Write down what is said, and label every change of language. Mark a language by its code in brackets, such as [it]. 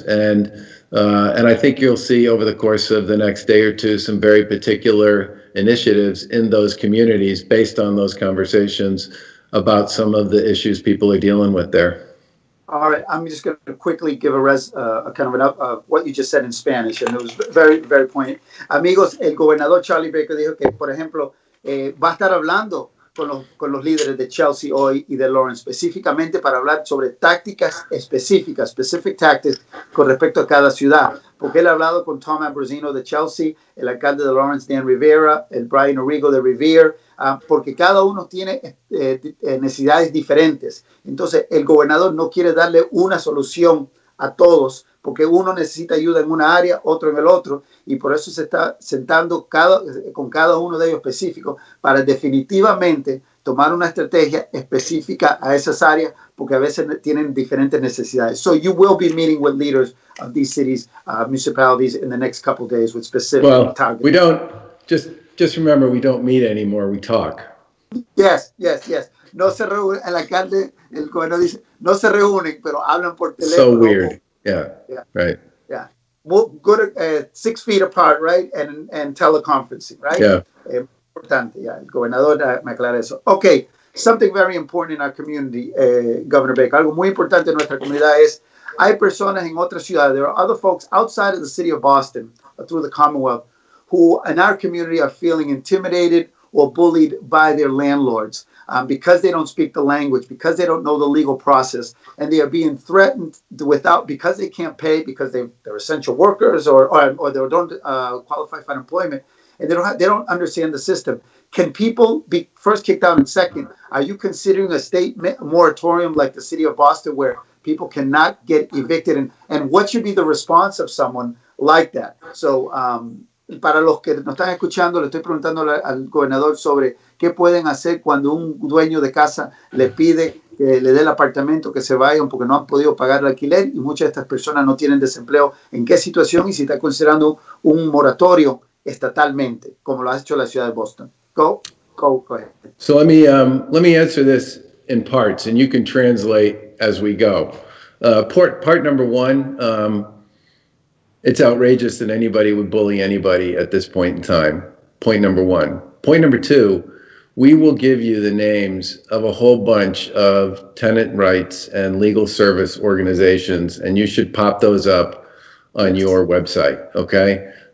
[en] And I think you'll see over the course of the next day or two some very particular initiatives in those communities based on those conversations about some of the issues people are dealing with there. All right, I'm just going to quickly give a kind of what you just said in Spanish, and it was very, very poignant. [es] Amigos, el gobernador Charlie Baker dijo que, por ejemplo, va a estar hablando con los líderes de Chelsea hoy y de Lawrence, específicamente para hablar sobre tácticas específicas, [en] specific tactics, [es] con respecto a cada ciudad. Porque él ha hablado con Tom Ambrosino de Chelsea, el alcalde de Lawrence, Dan Rivera, el Brian Arrigo de Revere, porque cada uno tiene necesidades diferentes. Entonces, el gobernador no quiere darle una solución a todos, porque uno necesita ayuda en una área, otro en el otro, y por eso se está sentando con cada uno de ellos específico para definitivamente tomar una estrategia específica a esas áreas porque a veces tienen diferentes necesidades. [en] So you will be meeting with leaders of these cities, municipalities in the next couple of days with specific targets. We don't, just remember, we don't meet anymore, we talk. Yes. [es] No se reúnen, el alcalde, el gobernador dice, no se reúnen, pero hablan por teléfono. [en] So weird. Yeah. Right. Yeah. Good 6 feet apart, right? And teleconferencing, right? Yeah. [es] Importante, yeah. El gobernador me aclara eso. [en] Okay, something very important in our community, Governor Baker. [es] Algo muy importante en nuestra comunidad es, hay personas en otras ciudades, [en] there are other folks outside of the city of Boston, through the Commonwealth, who in our community are feeling intimidated or bullied by their landlords because they don't speak the language, because they don't know the legal process, and they are being threatened because they can't pay, because they're essential workers or they don't qualify for unemployment, and they don't understand the system. Can people be first kicked out, and second, are you considering a state moratorium like the city of Boston where people cannot get evicted, and what should be the response of someone like that? [es] So para los que nos están escuchando, le estoy preguntando al gobernador sobre qué pueden hacer cuando un dueño de casa le pide que le dé el apartamento, que se vayan porque no han podido pagar el alquiler, y muchas de estas personas no tienen desempleo. ¿En qué situación? Y si está considerando un moratorio estatalmente, como lo ha hecho la ciudad de Boston. [en] Go ahead. So let me answer this in parts, and you can translate as we go. Part number one, it's outrageous that anybody would bully anybody at this point in time. Point number one. Point number two, we will give you the names of a whole bunch of tenant rights and legal service organizations, and you should pop those up on your website, okay?